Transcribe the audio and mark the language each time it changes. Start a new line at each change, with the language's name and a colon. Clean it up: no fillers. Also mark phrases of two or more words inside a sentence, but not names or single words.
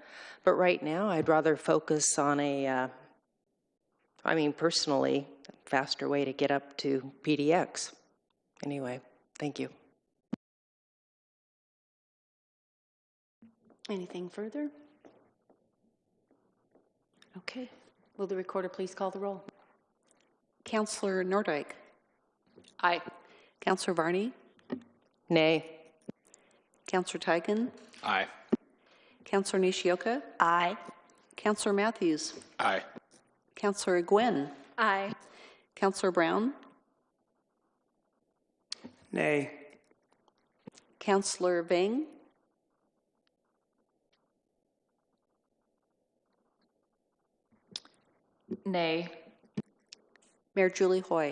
English: But right now, I'd rather focus on a I mean, personally, faster way to get up to PDX. Anyway, thank you. Anything further? Okay. Will the recorder please call the roll? Councilor Nordyke. Aye. Councilor Varney. Nay. Councilor Tigan. Aye. Councilor Nishioka. Aye. Councilor Matthews. Aye. Councilor Gwynn. Aye. Councilor Brown. Nay. Councilor Vang. Nay. Mayor Julie Hoy.